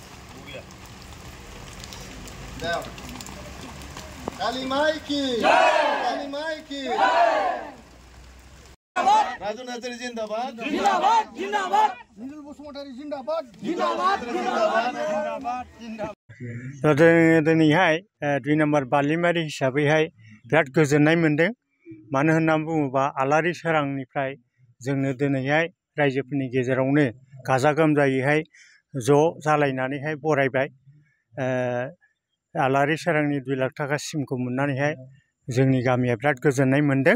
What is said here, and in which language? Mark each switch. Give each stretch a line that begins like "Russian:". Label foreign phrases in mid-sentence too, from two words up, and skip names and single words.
Hindi: काली माई की. काली माई की. Raju Nazari Zindabad. ज़िंदाबाद, ज़िंदाबाद. Nindul Bosumotari Zindabad. ज़िंदाबाद, ज़िंदाबाद, ज़िंदाबाद.
Bodo: दिनैहाय 2 नम्बर बालिमारि हिसाबैहाय बिराद गोजोननाय मोनदों। मानो होननानै बुङोबा आलारि सोरांनिफ्राय जोंनो दिनैहाय रायजोफोरनि गेजेरावनो गाजा गोमजायैहाय ज' जालायनानैहाय बरायबाय। आलारि सोरांनि 2 लाख थाखा सिमखौ मोननानैहाय जोंनि गामिया बिराद गोजोननाय मोनदों।